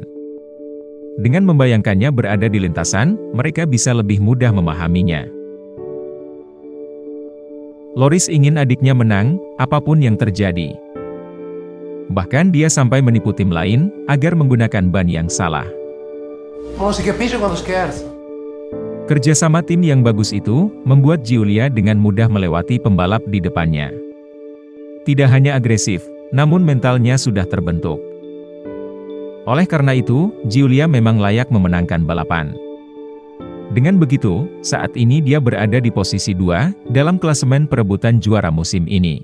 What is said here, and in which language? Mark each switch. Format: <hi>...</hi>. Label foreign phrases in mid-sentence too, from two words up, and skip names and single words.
<id>Dengan membayangkannya berada di lintasan, mereka bisa lebih mudah memahaminya. Loris ingin adiknya menang, apapun yang terjadi. Bahkan dia sampai menipu tim lain, agar menggunakan ban yang salah.</id> <it>Non si capisce quando scherza.</it> <id>Kerjasama tim yang bagus itu membuat Giulia dengan mudah melewati pembalap di depannya. Tidak hanya agresif, namun mentalnya sudah terbentuk. Oleh karena itu, Giulia memang layak memenangkan balapan. Dengan begitu, saat ini dia berada di posisi 2 dalam klasemen perebutan juara musim ini.</id>